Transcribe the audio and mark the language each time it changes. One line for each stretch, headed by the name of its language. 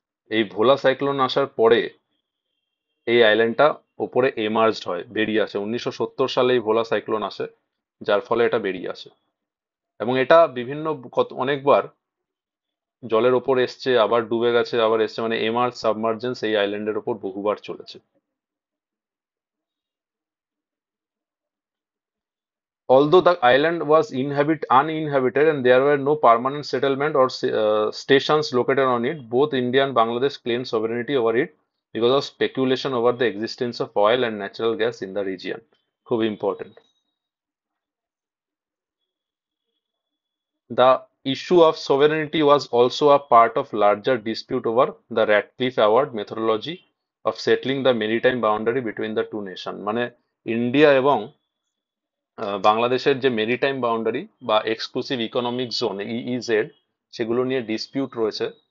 Bangla: এই ভোলা সাইক্লোন আসার পরে এই আইল্যান্ডটা ওপরে এমার্জড হয়, বেরিয়ে আসে। 1970 সালে এই ভোলা সাইক্লোন আসে, যার ফলে এটা বেরিয়ে আসে। এবং এটা বিভিন্ন অনেকবার জলের ওপর এসছে, আবার ডুবে গেছে, আবার এসছে, মানে এমার্জ সাবমার্জেন্স এই আইল্যান্ডের ওপর বহুবার চলেছে।
English: Although the island was uninhabited and there were no permanent settlement or stations located on it, both India and Bangladesh claimed sovereignty over it because of speculation over the existence of oil and natural gas in the region.
Bangla: খুব important.
English: The issue of sovereignty was also a part of larger dispute over the Radcliffe Award methodology of settling the maritime boundary between the two nations.
Bangla: মানে India এবং বাংলাদেশের যে maritime boundary বা exclusive economic zone EEZ, সেগুলো নিয়ে dispute রয়েছে।